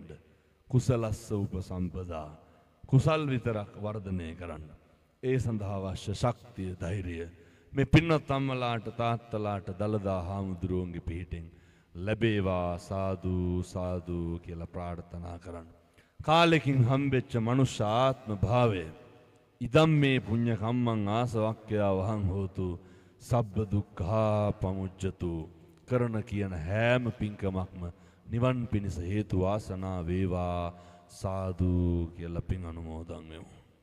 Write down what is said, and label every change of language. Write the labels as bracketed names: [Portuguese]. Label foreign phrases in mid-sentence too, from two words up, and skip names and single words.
[Pali] කුසලස්ස උපසම්පදා [Sinhala] කුසල් විතරක් වර්ධනය කරන්න. ඒ සඳහා අවශ්‍ය ශක්තිය ධෛර්යය මේ පින්වත් අම්මලාට තාත්තලාට දලදා හාමුදුරුවන්ගේ පිහිටෙන් ලැබේවා සාදු සාදු කියලා ප්‍රාර්ථනා කරන්න. කාලෙකින් හම්බෙච්ච මනුෂ්‍ය ආත්ම භාවය [Pali] ඉදම් මේ පුඤ්ඤ කම්මං ආසවක්ඛ්‍යා වහං හෝතු සබ්බ දුක්ඛා පමුච්ඡතු [Sinhala] කරන කියන හැම පින්කමක්ම නිවන් පිණිස හේතු වාසනා වේවා සාදු කියලා පින් අනුමෝදන් වෙමු.